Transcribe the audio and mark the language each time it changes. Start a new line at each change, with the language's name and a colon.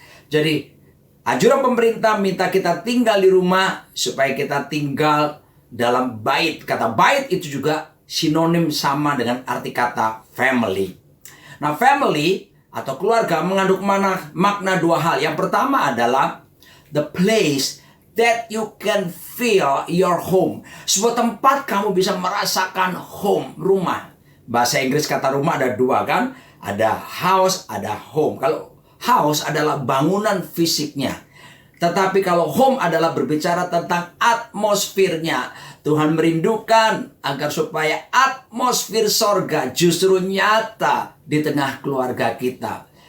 Indonesian: Jadi anjuran pemerintah minta kita tinggal di rumah supaya kita tinggal dalam bait. Kata bait itu juga sinonim sama dengan arti kata family. Nah, family atau keluarga mengandung makna dua hal. Yang pertama adalah
English: the place that you can feel your home.
Indonesian: Sebuah tempat kamu bisa merasakan home, rumah. Bahasa Inggris kata rumah ada dua kan? Ada house, ada home. Kalau house adalah bangunan fisiknya. Tetapi kalau home adalah berbicara tentang atmosfernya. Tuhan merindukan agar supaya atmosfer sorga justru nyata di tengah keluarga kita.